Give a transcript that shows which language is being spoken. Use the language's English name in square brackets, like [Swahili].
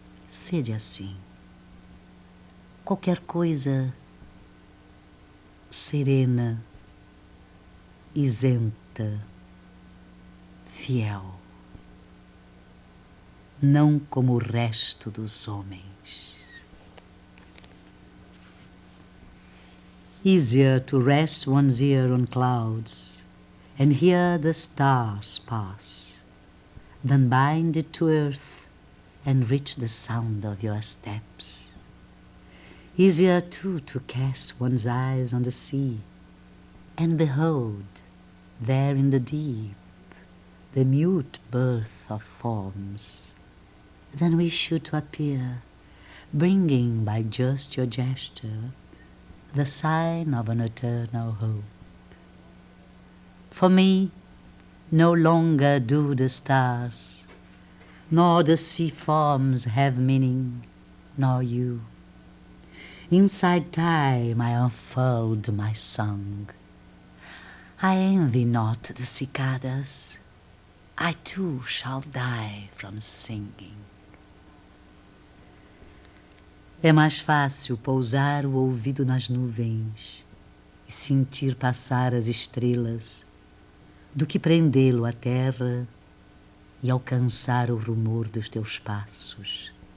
[Portuguese] Sede assim, qualquer coisa serena, isenta, fiel, não como o resto dos homens. [English] Easier to rest one's ear on clouds and hear the stars pass than bind it to earth and reach the sound of your steps. Easier too to cast one's eyes on the sea and behold, there in the deep, the mute birth of forms, than we should to appear, bringing by just your gesture the sign of an eternal hope. For me, no longer do the stars nor the sea forms have meaning, nor you. Inside time I unfold my song. I envy not the cicadas. I too shall die from singing. [Portuguese] É mais fácil pousar o ouvido nas nuvens e sentir passar as estrelas do que prendê-lo à terra e alcançar o rumor dos teus passos.